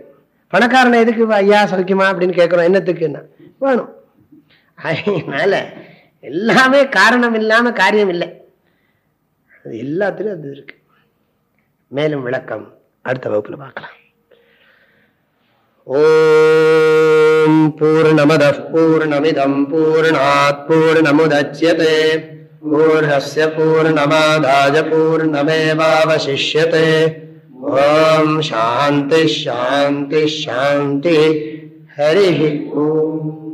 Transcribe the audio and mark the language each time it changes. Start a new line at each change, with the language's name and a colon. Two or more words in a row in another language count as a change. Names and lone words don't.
Tamil: பணக்காரனை எதுக்கு ஐயா சௌக்கியமா அப்படின்னு கேட்கறோம், என்னத்துக்குன்னா வேணும். அதனால எல்லாமே காரணம் இல்லாம காரியம் இல்லை, அது எல்லாத்துலயும் அது இருக்கு. மேலும் விளக்கம் அடுத்த வகுப்புல பார்க்கலாம்.
Sanskrit: ॐ पूर्णमदः पूर्णमिदम् पूर्णात् पूर्णमुदच्यते पूर्णस्य पूर्णमादाय पूर्णमेवावशिष्यते. ॐ शान्ति शान्ति शान्ति. हरि ॐ.